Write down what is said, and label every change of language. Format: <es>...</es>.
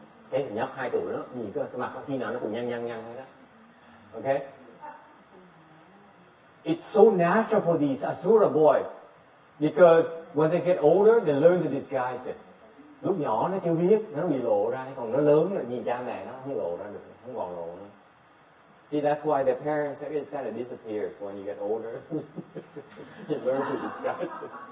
<vi>Thế nhóc 2 tuổi đó, nhìn cái mặt khi nào nó cũng nhăn thế đó. Okay?</vi> <en>It's so natural for these Asura boys because when they get older, they learn to disguise it.</en> <vi>Lúc nhỏ nó chưa biết, nó bị lộ ra, còn nó lớn rồi nhìn cha mẹ nó không lộ ra được, không còn lộ nữa.</vi> <en>See, that's why the parents it kind of disappears when you get older. You learn to disguise it.</en>